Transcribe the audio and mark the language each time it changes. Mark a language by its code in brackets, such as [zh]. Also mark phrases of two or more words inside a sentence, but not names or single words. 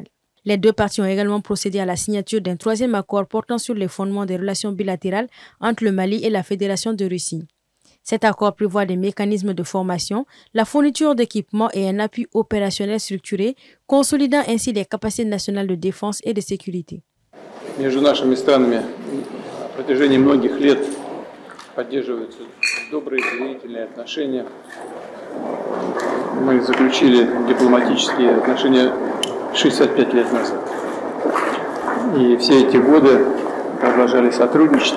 [fr] Les deux parties ont également procédé à la signature d'un troisième accord portant sur les fondements des relations bilatérales entre le Mali et la Fédération de Russie. Cet accord prévoit des mécanismes de formation, la fourniture d'équipements et un appui opérationnel structuré, consolidant ainsi les capacités nationales de défense et de sécurité. [ru] Между нашими странами на протяжении многих лет поддерживаются добрые доверительные отношения. Мы заключили дипломатические отношения 65 лет назад. И все эти годы продолжали сотрудничать.